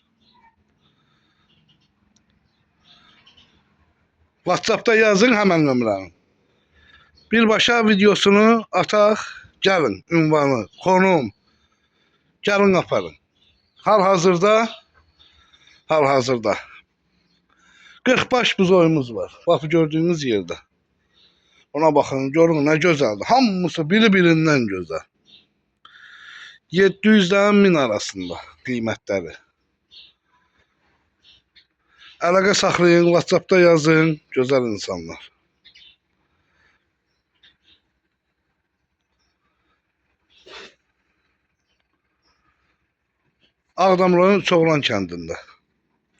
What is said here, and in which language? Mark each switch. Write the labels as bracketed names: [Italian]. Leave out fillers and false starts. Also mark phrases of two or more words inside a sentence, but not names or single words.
[Azerbaijani] WhatsApp'da yazın hemen nömrəni. Birbaşa videosunu ataq. Gəlin ünvanı, konum. Gəlin aparın. Hal-hazırda 40 baş buzoyumuz var. [Turkish] Bak gördüğünüz yerde. Ona bakın, görün ne güzeldir. [Azerbaijani] Hamısı biri-birindən gözəl. 700'den 1000 arasında qiymətləri. Əlaqə saxlayın, WhatsApp'da yazın. Gözəl insanlar. Ağdamların Çoğlan kəndində.